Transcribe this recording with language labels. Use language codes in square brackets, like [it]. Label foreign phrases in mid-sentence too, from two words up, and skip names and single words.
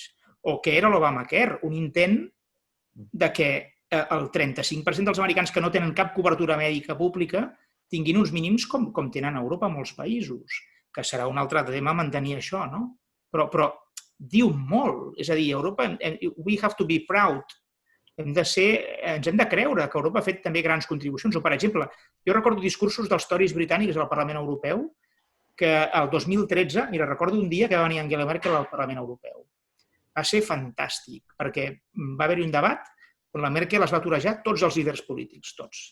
[ca] O que era l'Obamacare, un intent de que el 35% dels americans que no tenen cap cobertura mèdica pública tinguin uns mínims com tenen a Europa molts països, que serà un altre tema mantenir això, no? Però diu molt. És a dir, Europa, [en] we have to be proud. [ca] Ens hem de creure que Europa ha fet també grans contribucions. O, per exemple, jo recordo discursos dels tories britànics al Parlament Europeu que el 2013, mira, recordo un dia que va venir Angela Merkel al Parlament Europeu. Va ser fantàstic, perquè va haver-hi un debat on la Merkel es va aturejar tots els líders polítics, tots.